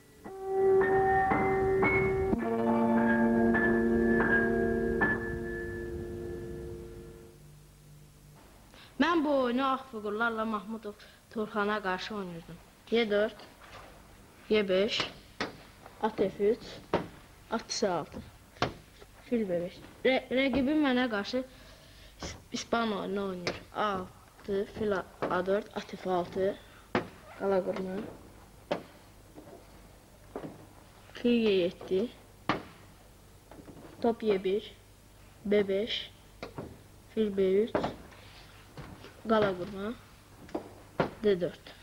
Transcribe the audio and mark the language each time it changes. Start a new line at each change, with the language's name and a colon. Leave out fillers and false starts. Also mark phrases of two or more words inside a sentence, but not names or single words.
Azerbaijani: Mən bu oyunu Ağfıqurlarla Mahmudov Turxana qarşı oynayırdım. Y4, Y5, at F3, at C6, fil B5. Rəqibim mənə qarşı İspan oyunu oynayır. A6, fil A4, at F6, qala qurma, fil Y7, top Y1, B5, fil B3, qala qurma, D4.